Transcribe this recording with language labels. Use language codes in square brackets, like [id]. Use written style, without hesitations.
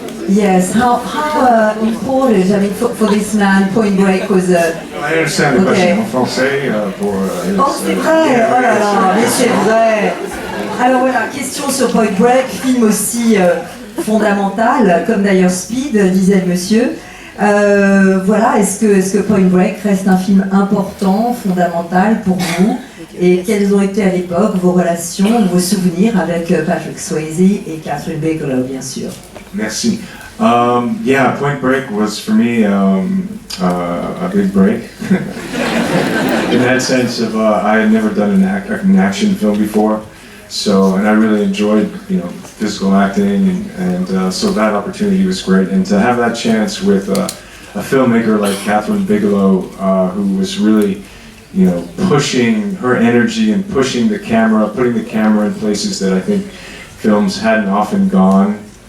[en] Yes, how important, I mean, for this man, Point Break was a... I understand the question [fr] en français pour... Oh, c'est vrai, oh là là, mais c'est vrai. Alors voilà, question sur Point Break, film aussi fondamental, comme d'ailleurs Speed, disait le monsieur. Voilà, est-ce que Point Break reste un film important, fondamental pour vous? Et quelles ont été à l'époque vos relations, vos souvenirs avec Patrick Swayze et Catherine Bigelow, bien sûr? Merci. [en] Yeah, Point Break was for me a big break. In that sense of I had never done an action film before, so and I really enjoyed physical acting and so that opportunity was great, and to have that chance with a filmmaker like Catherine Bigelow who was really pushing her energy and pushing the camera, putting the camera in places that I think films hadn't often gone.